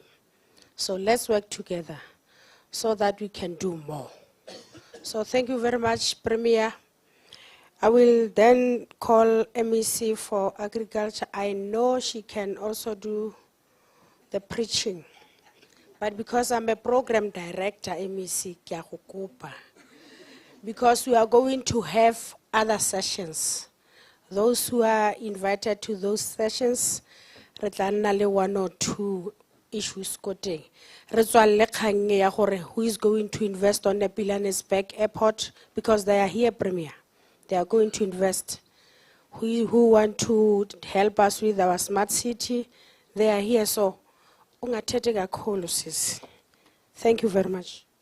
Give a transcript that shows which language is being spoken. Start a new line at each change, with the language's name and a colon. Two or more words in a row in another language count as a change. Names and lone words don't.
English: So let's work together so that we can do more. So thank you very much, Premier. I will then call MEC for Agriculture. I know she can also do the preaching. But because I'm a program director,
Tswana: MEC, ke a go kopa.
English: Because we are going to have other sessions. Those who are invited to those sessions,
Tswana: re tla nna le 1 or 2 issues ko teng. Re tswalle kgang e ya gore
English: who is going to invest on the Pilanesberg Airport, because they are here, Premier. They are going to invest. Who want to help us with our smart city, they are here.
Zulu: So, ungathethe kakhulu sisi.
English: Thank you very much.